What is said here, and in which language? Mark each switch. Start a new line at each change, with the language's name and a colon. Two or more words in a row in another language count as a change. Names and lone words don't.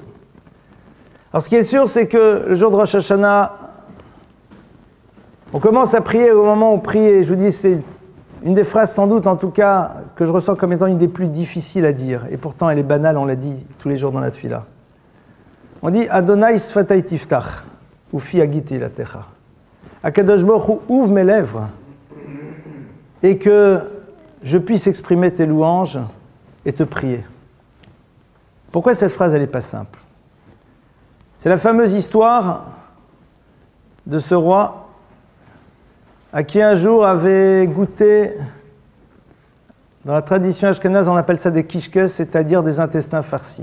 French: Alors ce qui est sûr, c'est que le jour de Rosh Hashanah, on commence à prier au moment où on prie, et je vous dis, c'est une des phrases sans doute, en tout cas, que je ressens comme étant une des plus difficiles à dire, et pourtant elle est banale, on l'a dit tous les jours dans la tefila. On dit «
Hebrew: אדני שפתי תפתח ופי יגיד תהלתך
French: » Akadosh Baruch Hu, ouvre mes lèvres et que je puisse exprimer tes louanges et te prier. Pourquoi cette phrase, elle n'est pas simple? C'est la fameuse histoire de ce roi à qui un jour avait goûté, dans la tradition ashkénaze, on appelle ça des kishkes, c'est-à-dire des intestins farcis.